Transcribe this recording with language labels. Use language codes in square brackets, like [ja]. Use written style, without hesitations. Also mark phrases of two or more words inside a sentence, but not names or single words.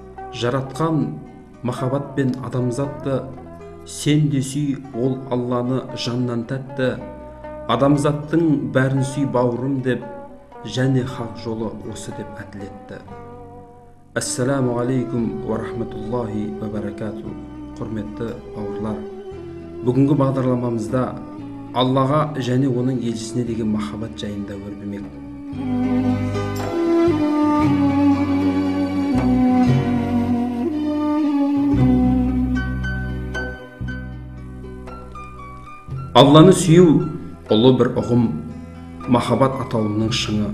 [kk] Жаратқан махаббат пен адамзатты, сен де сүй, ол Алланы жаннан тәтті. Адамзаттың бәрін сүй бауырым деп, және хақ жолы осы деп әділетті. [ar] السلام عليكم ورحمة الله وبركاته. [kk] Құрметті бауырлар, бүгінгі бағдарламамызда Аллаға және оның елшісіне деген махаббат жайында өрбімек. Алланы сүю ұлы бір ұғым, махаббат атауының шыңы.